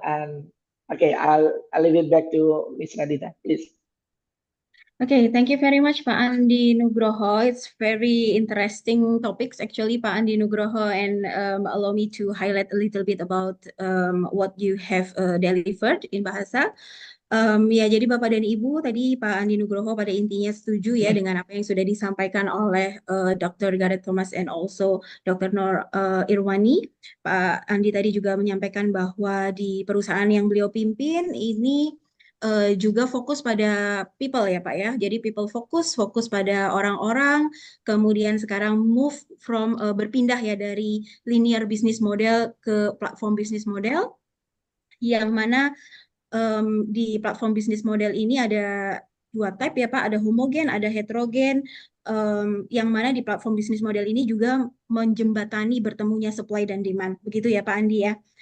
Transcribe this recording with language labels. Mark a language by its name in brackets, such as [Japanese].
[English] And okay, I'll leave it back to Ms. Raditha, please. Okay, thank you very much, Pak Andi Nugroho. It's very interesting topics actually, Pak Andi Nugroho, and allow me to highlight a little bit about what you have delivered in Bahasa. [Indonesian] Ya, jadi Bapak dan Ibu, tadi Pak Andi Nugroho pada intinya setuju ya dengan apa yang sudah disampaikan oleh Dr. [English] Gareth Thomas and also Dr. Irwani. [Indonesian] Pak Andi tadi juga menyampaikan bahwa di perusahaan yang beliau pimpin ini juga fokus pada people ya Pak ya. Jadi people fokus pada orang-orang, kemudian sekarang [English] move from [Indonesian] berpindah ya dari linear business model ke platform business model, yang mana di platform business model ini ada dua type ya Pak, ada homogen, ada heterogen, yang mana di platform business model ini juga menjembatani bertemunya supply dan demand, begitu ya Pak Andi ya.